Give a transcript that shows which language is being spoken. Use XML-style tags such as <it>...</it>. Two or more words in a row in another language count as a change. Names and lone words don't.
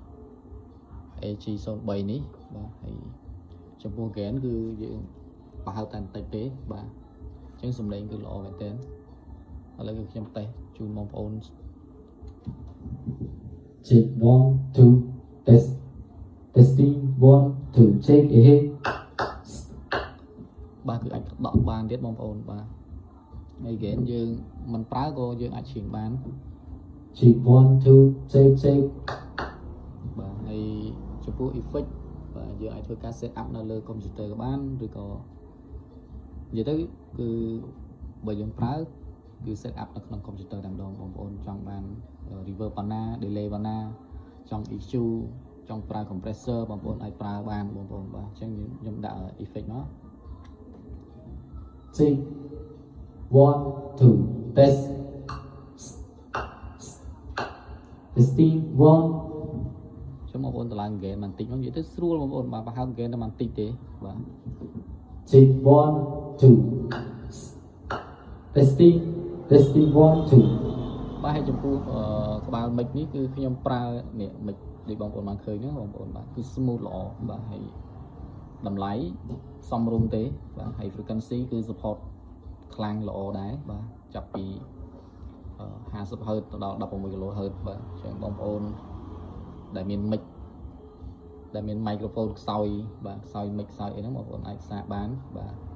<km>AG03 នេះបាទហើយចំពោះ gain គឺយើងប្រហែលតែបន្តិចទេបាទអញ្ចឹងសំឡេងគឺល្អមែនទែនឥឡូវគឺខ្ញុំតេស្តជូនបងប្អូន</km> <en>check 1 2 test testing 1 2 check ahead</en> <km>បាទគឺអាចដកបានទៀតបងប្អូនបាទហើយ gain យើងមិនប្រើក៏យើងអាចឈៀងបាន</km> <en>check 1 2 check</en> <km>បាទហើយចំពោះ effect បាទយើងអាចធ្វើការ</km> <en>set up</en> <km>នៅលើ computer ក៏បានឬក៏និយាយទៅគឺបើយើងប្រើគឺ</km> <en>set up</en> <km>នៅក្នុង computer តែម្ដងបងប្អូនចង់បាន reverb ប៉ុណ្ណា delay ប៉ុណ្ណាចង់ EQ ចង់ប្រើ compressor បងប្អូនអាចប្រើបានបងប្អូនបាទអញ្ចឹងខ្ញុំដាក់ effect មក</km> <en>check 1 2 test testing 1</en> <km>ចាំបងប្អូនតម្លើង gain បន្តិចមកនិយាយទៅស្រួលបងប្អូនបាទបើហៅ gain តែបន្តិចទេបាទ</km> <en>check 1 2 testing 1 2</en> <km>បាទហើយចំពោះក្បាល mic នេះគឺខ្ញុំប្រើនេះ mic ដូចបងប្អូនបានឃើញហ្នឹងបងប្អូនបាទគឺ smooth ល្អបាទហើយតម្លៃសមរម្យទេបាទហើយ frequency គឺ support ខ្លាំងល្អដែរបាទចាប់ពី50 Hz ទៅដល់16 kHz បាទអញ្ចឹងបងប្អូនដែលមាន mic ដែលមាន microphone ខ្សោយបាទខ្សោយ mic ខ្សោយអីហ្នឹងបងប្អូនអាចសាកបានបាទ</km>